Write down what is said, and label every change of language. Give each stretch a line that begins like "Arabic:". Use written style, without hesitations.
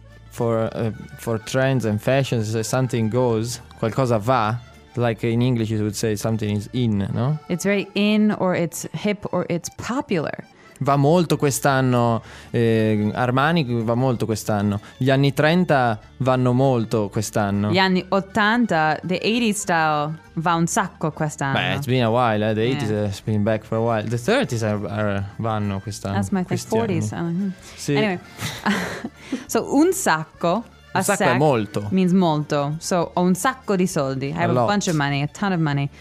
English: For trends and fashions, something goes,
Italian: qualcosa va,
English: like in English you would say something is in, no? It's very in, or it's hip, or it's popular.
Italian: Va molto quest'anno, Armani va molto quest'anno, gli anni 30 vanno molto quest'anno. Gli anni 80,
English: the 80s style,
Italian: va un sacco quest'anno.
English: Beh, it's been a while, the 80s has been back for a while. The 30s are
Italian: vanno quest'anno.
English: That's my thing, 40s.
Italian: Sì.
English: Anyway, so
Italian: un sacco, a sacco sec è molto.
English: Means molto. So
Italian: ho un sacco di soldi,
English: I have a bunch of money, a ton of money.